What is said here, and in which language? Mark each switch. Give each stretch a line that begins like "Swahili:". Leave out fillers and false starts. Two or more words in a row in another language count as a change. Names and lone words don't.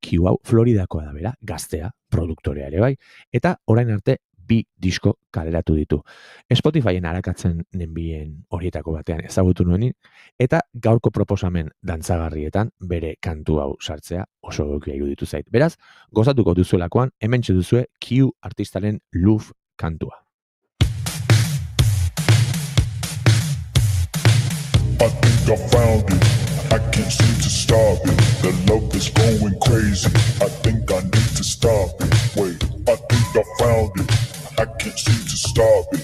Basque: Q hau Floridakoa da bera, gaztea, produktorea ere bai, eta orain arte bi disko kaleratu ditu. Spotifyen arakatzen nenbien horietako batean ezagutu nuenin, eta gaurko proposamen dantzagarrietan bere kantu hau sartzea oso egokia iruditu zait. Beraz, gozatuko duzuelakoan, hementxe duzue Q artistaren Love kantua.
English: I think I found it, I can't seem to stop it. The love is going crazy, I think I need to stop it. Wait, I think I found it, I can't seem to stop it.